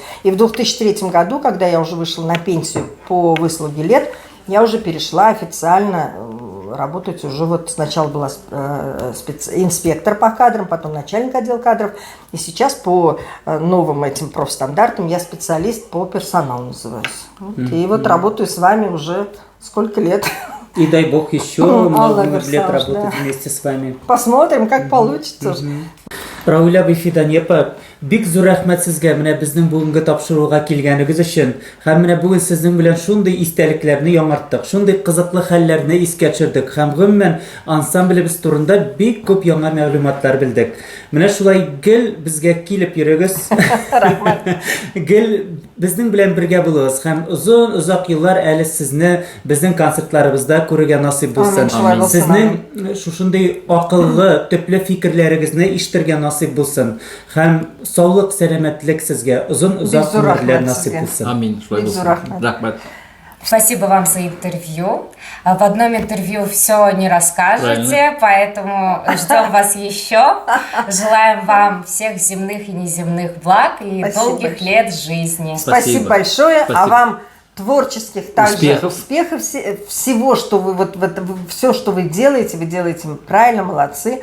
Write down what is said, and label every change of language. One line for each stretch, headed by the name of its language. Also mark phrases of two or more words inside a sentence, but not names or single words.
Russian: И в 2003 году, когда я уже вышла на пенсию по выслуге лет, я уже перешла официально работать, уже вот сначала была инспектор по кадрам, потом начальник отдела кадров, и сейчас по новым этим профстандартам я специалист по персоналу называюсь. Вот. И вот работаю с вами уже сколько лет. И дай бог еще много лет работать вместе с вами. Посмотрим, как получится.
Tatar: Рауля Бифиданьепа, бик зур рәхмәт сезгә менә безнең бүгенге тапшыруга килгәнегез өчен. Һәм менә бүген сезнең белән шундый истәлекләрне яңарттык, шундый кызыклы хәлләрне искә төшердек һәм гомумән ансамблебез турында бик күп яңа мәгълүматлар белдек. Менә шулай гел безгә килеп йөрегез. Рәхмәт. Гел безнең белән бергә булыгыз һәм озак еллар әле сезне безнең концертларыбызда күрергә насыйп булсын. Сезнең шушындый акыллы, төпле фикерләрегезне ишетергә насыйп булсын. Һәм саулык, сәламәтлек сезгә озак гомерләр насыйп булсын. Амин. Рахмәт.
Russian: Спасибо вам за интервью. В одном интервью все не расскажете, поэтому ждем вас еще. Желаем вам всех земных и неземных благ и долгих лет жизни. Спасибо большое, а вам творческих также успехов всего, что вы все, что вы делаете правильно, молодцы.